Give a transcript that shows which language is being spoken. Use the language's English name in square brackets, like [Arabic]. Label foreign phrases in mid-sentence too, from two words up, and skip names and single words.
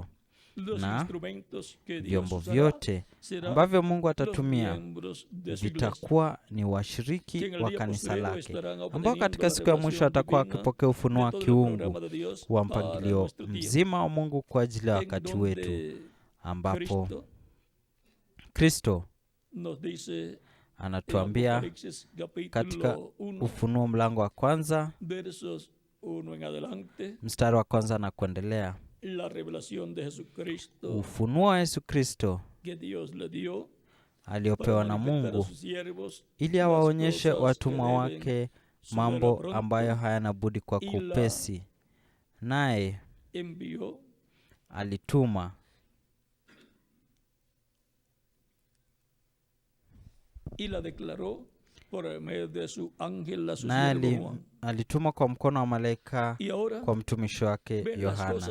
[Swahili] Na vyombo vyote ambavyo Mungu atatumia vitakuwa ni washiriki wa kanisa lake, ambao katika siku ya mwisho atakuwa akipokea ufunuo wa kiungu wa mpangilio mzima wa Mungu kwa ajili ya wakati wetu, ambapo Kristo anatuambia katika Ufunuo mlango wa 1 [Spanish] 1 en adelante, [Swahili] mstari wa kwanza na kuendelea. [Spanish] la revelación de Jesucristo [Swahili] Ufunuo wa Yesu Kristo [Spanish] que Dios le dio [Swahili] aliopewa na Mungu ili awaonyeshe watumwa wake mambo ambayo hayana budi kwa kupesi. Naye alituma naye alituma kwa mkono wa malaika kwa mtumishi wake Yohana.